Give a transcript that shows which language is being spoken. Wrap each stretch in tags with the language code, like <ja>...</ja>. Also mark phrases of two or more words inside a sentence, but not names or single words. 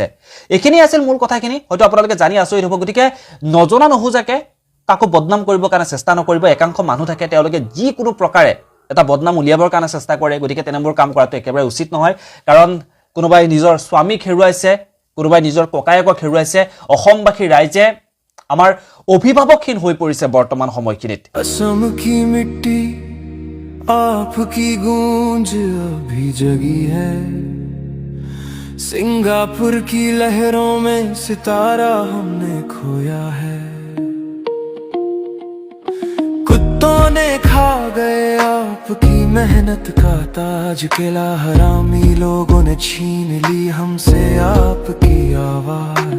<as>এইখিনি আছিল মূল কথাখিনি, হয়তো আপোনালোকে জানি আচৰিত হ'ব। গতিকে নজনা নুবুজাকে কাকো বদনাম কৰিবৰ কাৰণে চেষ্টা নকৰিব। একাংশ মানুহ থাকে তেওঁলোকে যিকোনো প্ৰকাৰে এটা বদনাম উলিয়াবৰ কাৰণে চেষ্টা কৰে, গতিকে তেনেবোৰ কাম কৰাটো একেবাৰে উচিত নহয়। কাৰণ কোনোবাই নিজৰ স্বামীক হেৰুৱাইছে, কোনোবাই নিজৰ ককায়েকক হেৰুৱাইছে। অসমবাসী ৰাইজে আমাৰ অভিভাৱকহীন হৈ পৰিছে বৰ্তমান সময়খিনিত।</as> <hi>असम की मिट्टी आपकी गूंज अभी जगी है, सिंगापुर की लहरों में सितारा हमने खोया है। कुत्तों ने खा गए आपकी मेहनत का ताज, किला हरामी लोगों ने छीन ली हमसे आपकी आवाज।</hi>